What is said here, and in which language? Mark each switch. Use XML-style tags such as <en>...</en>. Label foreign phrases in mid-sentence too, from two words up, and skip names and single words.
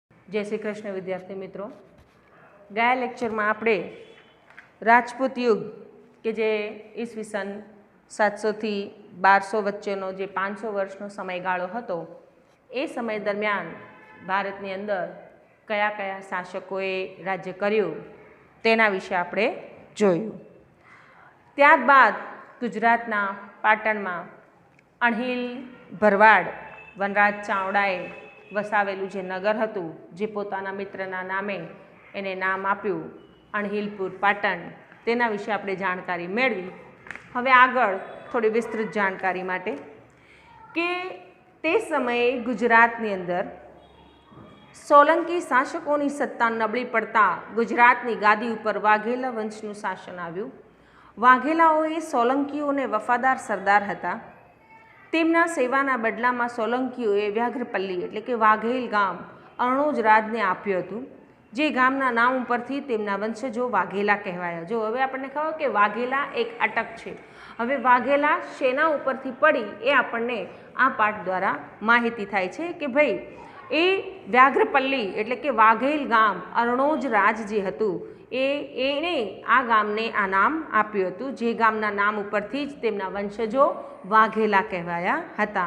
<gu>જય શ્રી કૃષ્ણ વિદ્યાર્થી મિત્રો, ગયા લેક્ચરમાં આપણે રાજપૂત યુગ કે જે ઈસ્વીસન 700 થી 1200 વચ્ચેનો જે 500 વર્ષનો સમયગાળો હતો એ સમય દરમિયાન ભારતની અંદર કયા કયા શાસકોએ રાજ્ય કર્યું તેના વિષે આપણે જોયું। ત્યારબાદ ગુજરાતના પાટણમાં અણહિલ ભરવાડ વનરાજ ચાવડાએ વસાવેલું જે નગર હતું જે પોતાના મિત્રના નામે એને નામ આપ્યું અણહિલપુર પાટણ, તેના વિષે આપણે જાણકારી મેળવી। હવે આગળ થોડી વિસ્તૃત જાણકારી માટે કે તે સમયે ગુજરાતની અંદર સોલંકી શાસકોની સત્તા નબળી પડતા ગુજરાતની ગાદી ઉપર વાઘેલા વંશનું શાસન આવ્યું। વાઘેલાઓએ સોલંકીઓને વફાદાર સરદાર હતા। તેમના સેવાના બદલામાં સોલંકીઓએ વ્યાઘ્રપલ્લી એટલે કે વાઘેલ ગામ અરણોજ રાજને આપ્યું હતું, જે ગામના નામ ઉપરથી તેમના વંશજો વાઘેલા કહેવાયા। જો હવે આપણને ખબર કે વાઘેલા એક અટક છે, હવે વાઘેલા શેના ઉપરથી પડી એ આપણને આ પાઠ દ્વારા માહિતી થાય છે કે ભાઈ એ વ્યાઘ્રપલ્લી એટલે કે વાઘેલ ગામ અરણોજ રાજ જે હતું એને આ ગામને આ નામ આપ્યું હતું, જે ગામના નામ ઉપરથી જ તેમના વંશજો વાઘેલા કહેવાયા હતા।</gu>